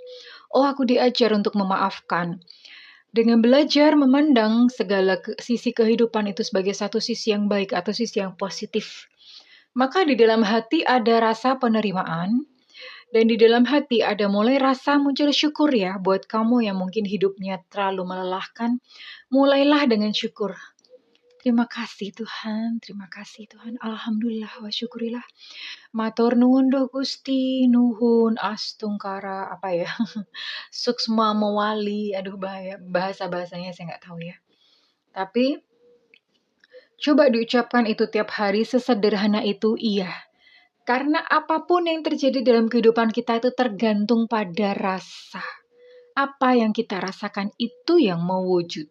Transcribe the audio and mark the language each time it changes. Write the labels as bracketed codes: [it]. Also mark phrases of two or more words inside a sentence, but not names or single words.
[id] Oh, aku diajar untuk memaafkan. Dengan belajar memandang segala sisi kehidupan itu sebagai satu sisi yang baik atau sisi yang positif, maka di dalam hati ada rasa penerimaan, dan di dalam hati ada mulai rasa muncul syukur ya buat kamu yang mungkin hidupnya terlalu melelahkan. Mulailah dengan syukur. Terima kasih Tuhan, [ar] الحمد لله وشكرا لله. [jv] Matur nuwun doh Gusti, nuhun astungkara [id] apa ya? [ban] Suksma mewali, [id] aduh bahaya bahasa-bahasanya saya nggak tahu ya. Tapi coba diucapkan itu tiap hari sesederhana itu iya. Karena apapun yang terjadi dalam kehidupan kita itu tergantung pada rasa. Apa yang kita rasakan itu yang mewujud.